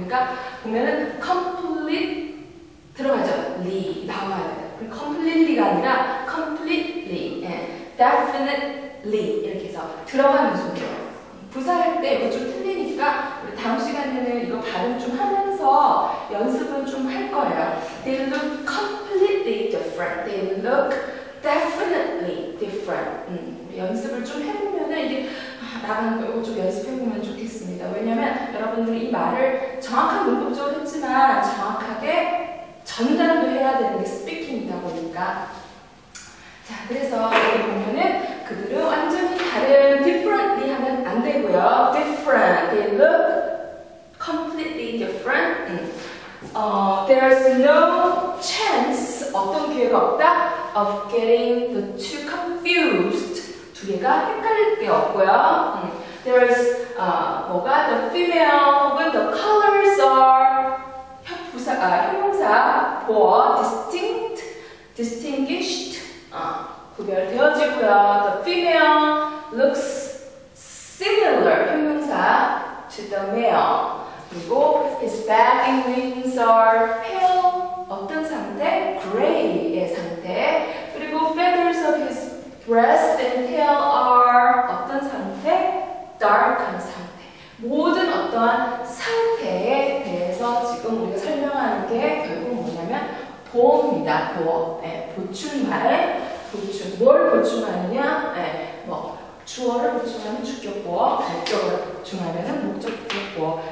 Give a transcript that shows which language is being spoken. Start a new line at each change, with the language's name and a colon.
Korean: 그러니까 보면은 complete 들어가죠. ly 나와야 돼요. 그리고 completely가 아니라 completely, definitely 이렇게 해서 들어가는 순이에요. 부사할 때 이거 좀 틀리니까 우리 다음 시간에는 이거 발음 좀 하면서 연습은 좀 할 거예요.
English: They look completely different. They look definitely different.
Korean: 연습을 좀 해보면은 이게 나가는 거 이거 좀 연습해보면 좋겠습니다. 왜냐면 여러분들이 이 말을 정확한 문법적으로 했지만 정확하게 전달도 해야 되는 게 스피킹이다 보니까. 자, 그래서 여기 보면은 그들은 완전히 다른 differently 하면 안 되고요. different.
English: They look completely different. There's no chance,
Korean: 어떤 기회가 없다,
English: of getting the two confused.
Korean: 두 개가 헷갈릴 게 없고요.
English: There's
Korean: 뭐가
English: the female when the colors are
Korean: 형용사 보어
English: distinguished
Korean: 구별되어지고요.
English: The female looks similar
Korean: 형용사
English: to the male.
Korean: 그리고
English: his back and wings are pale
Korean: 어떤 상태?
English: gray의 상태.
Korean: 그리고
English: feathers of his breast and tail are
Korean: 어떤 상태? dark한 상태. 모든 어떠한 상태에 대해서 지금 우리가 설명하는 게 결국 뭐냐면 보어입니다. 보어. 보충말. 뭘 보충하느냐? 뭐 주어를 보충하면 주격보어, 목적어를 보충하면 목적보어.